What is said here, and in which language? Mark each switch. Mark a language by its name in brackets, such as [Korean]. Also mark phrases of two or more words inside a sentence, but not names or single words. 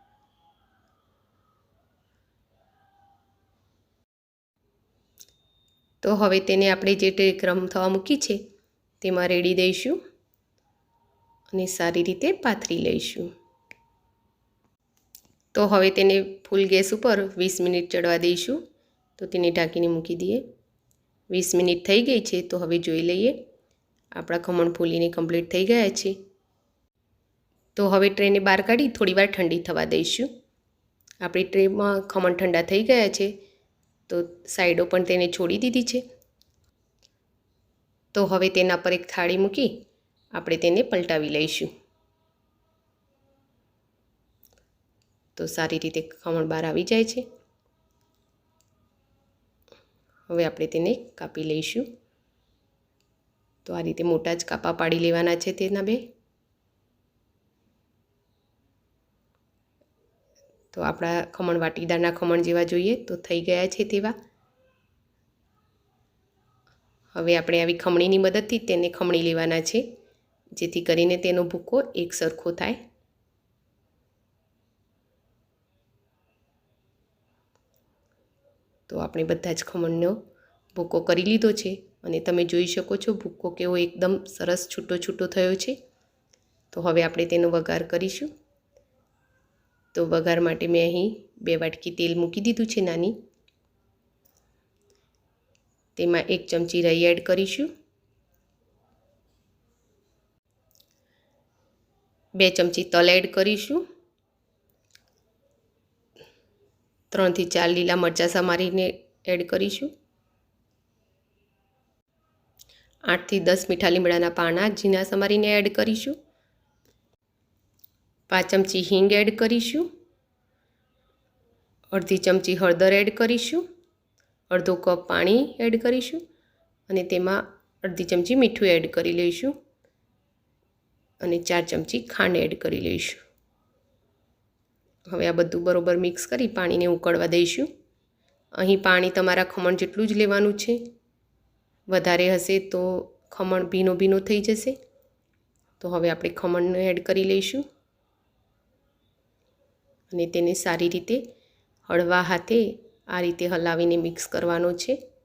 [Gujarati] તો હવે તેને આપણે જે ટ્રે ગરમ થવા મૂકી છે તેમાં રેડી દઈશું અને સારી રીતે પાથરી લઈશું। તો હવે તેને ફૂલ ગેસ ઉપર 20 મિનિટ ચડવા દઈશું। તો તેને ઢાંકીને મૂકી દઈએ। 20 મિનિટ થઈ ગઈ છે તો હવે જોઈ લઈએ આપણા ખમણ ફૂલીને કમ્પ્લીટ થઈ ગયા છે। તો હવે ટ્રે ને બહાર કાઢી થોડી વાર ઠંડી થવા દઈશું। આપણી ટ્રે માં ખમણ ઠંડા થઈ ગયા છે તો સાઇડો પણ તેને છોડી દીધી છે। તો હવે તેના પર એક થાળી મૂકી આપણે તેને પલટાવી લઈશું। તો સારી રીતે ખમણ બહાર આવી જાય છે। હવે આપણે તેને કાપી લઈશું। તો આ રીતે મોટા જ કાપા પાડી લેવાના છે તેના બે। તો આપણા ખમણ વાટીદારના ખમણ જેવા જોઈએ તો થઈ ગયા છે તેવા। હવે આપણે આવી ખમણીની મદદથી તેને ખમણી લેવાના છે જેથી કરીને તેનો ભૂકો એક સરખો થાય। તો આપણે બધા જ ખમણનો ભૂકો કરી લીધો છે અને તમે જોઈ શકો છો ભૂકો કેવો એકદમ સરસ છૂટો છૂટો થયો છે। તો હવે આપણે તેનો વઘાર કરીશું। તો વઘાર માટે મેં અહીં 2 વાટકી તેલ મૂકી દીધું છે નાની। તેમાં 1 ચમચી રાઈ એડ કરીશું, 2 ચમચી તલ એડ કરીશું, 2 चमची तल एड करीशुं, 3 થી 4 લીલા મરચાં સમારીને એડ કરીશું, 8 થી 10 મીઠા લીમડાના પાના ઝીણા સમારીને એડ કરીશું, 5 ચમચી હીંગ એડ કરીશું, અર્ધી ચમચી હળદર એડ કરીશું, અર્ધો કપ પાણી એડ કરીશું અને તેમાં અર્ધી ચમચી મીઠું એડ કરી લઈશું અને 4 ચમચી ખાંડ એડ કરી લઈશું। હવે આ બધું બરોબર મિક્સ કરી પાણીને ઉકળવા દઈશું। અહીં પાણી તમારા ખમણ જેટલું જ લેવાનું છે। વધારે હશે તો ખમણ ભીનું ભીનું થઈ જશે. તો હવે આપણે ખમણને એડ કરી લઈશું અને તેને સારી રીતે હળવા હાથે આ રીતે હલાવીને મિક્સ કરવાનો છે.